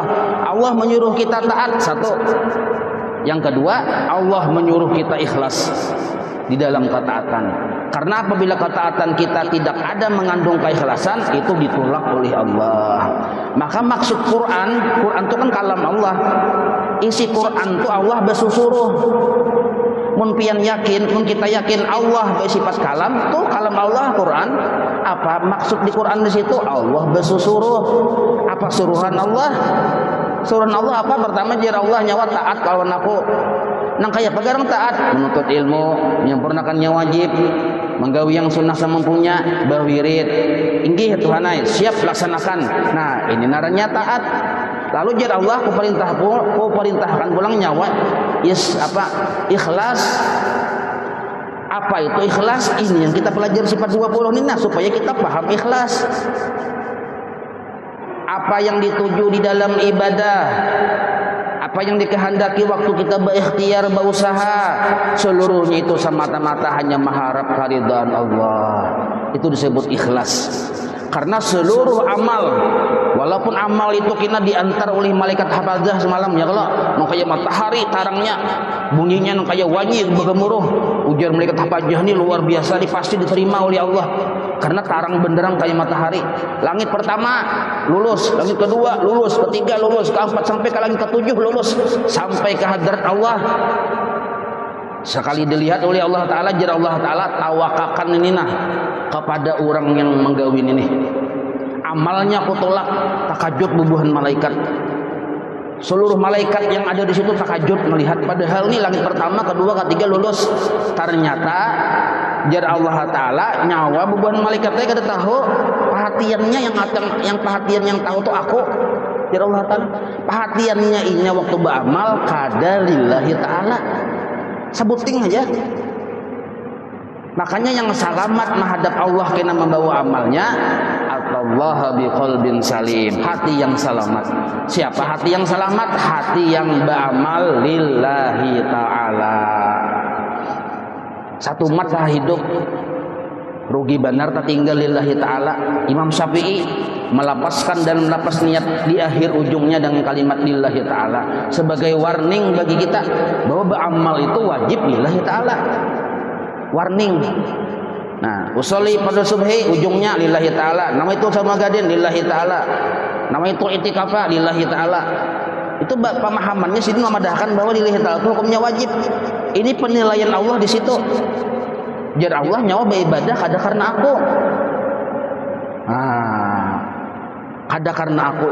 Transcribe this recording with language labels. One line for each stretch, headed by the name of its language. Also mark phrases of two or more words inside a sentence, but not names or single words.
Indonesian: Allah menyuruh kita taat, 1. Yang kedua, Allah menyuruh kita ikhlas di dalam ketaatan. Karena apabila ketaatan kita tidak ada mengandung keikhlasan, itu ditolak oleh Allah. Maka maksud Quran itu kan kalam Allah. Isi Quran itu Allah bersusuruh.
Banjar: Mun pian yakin, mun kita yakin Allah bersifat kalam, tuh kalam Allah Quran.
Indonesian: Apa maksud di Quran di situ? Allah bersusuruh. Apa suruhan Allah? Suruhan Allah apa?
Banjar: Pertama jar Allah nyawa taat kawan aku. Nang kaya pegarang taat, menuntut ilmu, menyempurnakannya wajib, menggawi yang sunnah semampunya, bawirid. Inggih Tuhanai, siap laksanakan. Nah, ini naranya taat. Lalu jar Allah ku perintahkan pulang nyawa ikhlas.
Indonesian: Apa itu ikhlas? Ini yang kita pelajari sifat 20 ini, nah, supaya kita paham ikhlas. Apa yang dituju di dalam ibadah, apa yang dikehendaki waktu kita berikhtiar, berusaha, seluruhnya itu semata-mata hanya mengharap keridhaan Allah. Itu disebut ikhlas. Karena seluruh amal, walaupun amal itu kena diantar oleh malaikat hafazah semalam, ya kalau nang kaya matahari tarangnya, bunyinya nang kaya wanyi bergemuruh, ujar malaikat hafazah ini luar biasa, pasti diterima oleh Allah. Karena tarang benderang kaya matahari. Langit pertama lulus, langit kedua lulus, ketiga lulus, keempat sampai ke langit ketujuh lulus, sampai ke hadrat Allah. Sekali dilihat oleh Allah Ta'ala,
Banjar: jar Allah Ta'ala tawakakan ini nah kepada orang yang menggawin ini. Amalnya kutolak, takajud bubuhan malaikat.
Indonesian: Seluruh malaikat yang ada di situ takajud melihat.
Banjar: Padahal ini langit pertama, kedua, ketiga lulus. Ternyata jar Allah Ta'ala nyawa bubuhan malaikat saya kada tahu perhatiannya yang perhatian yang tahu tuh aku.
Indonesian: Jar Allah Ta'ala perhatiannya ini waktu beramal kada
Arabic: لله تعالى.
Indonesian: Sebuting aja. Makanya yang selamat menghadap Allah kena membawa amalnya Allah
Arabic: بقلب سليم,
Indonesian: hati yang selamat. Siapa hati yang selamat? Hati yang beramal
Arabic: لله تعالى.
Indonesian: Satu mata hidup rugi benar tertinggal
Arabic: لله تعالى.
Indonesian: Imam Syafi'i melapaskan dan melapas niat di akhir ujungnya dengan kalimat
Arabic: لله تعالى
Indonesian: sebagai warning bagi kita bahwa beramal itu wajib
Arabic: لله تعالى.
Indonesian: Warning. Nah, usolli pada subhi ujungnya
Arabic: لله تعالى.
Banjar: Nama itu sama gadin
Arabic: لله تعالى.
Banjar: Nama itu
Arabic: اعتكافا لله تعالى.
Banjar: Itu pemahamannya sini memadahkan bahwa
Arabic: لله تعالى
Banjar: itu hukumnya wajib. Ini penilaian Allah di situ. jar Allah nyawa beribadah kada karena aku. Kada karena aku.